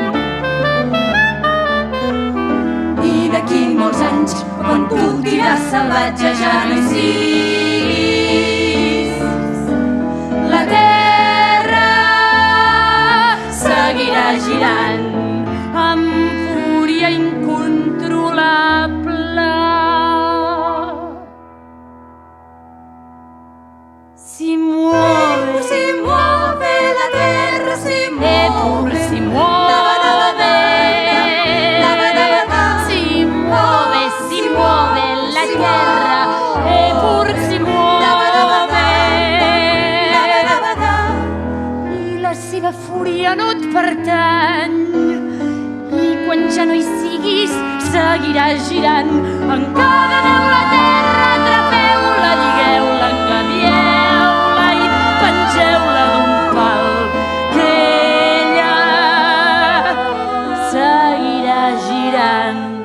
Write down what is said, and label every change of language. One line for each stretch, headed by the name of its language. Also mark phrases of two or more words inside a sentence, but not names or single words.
Catalan: I d'aquí molts anys, quan tu tiràs salvatge ja no hi siguis, la terra seguirà girant amb fúria incontrolable.
Italian: Si muove la terra, si muove, si muove, si muove, si muove la terra, eppur si muove.
Catalan: I la seva fúria no et pertany. Quan ja no hi siguis, seguirà girant. Encadeneu la terra, atrapeu-la, lligueu-la, engabieu-la i pengeu-la d'un pal, que ella seguirà girant.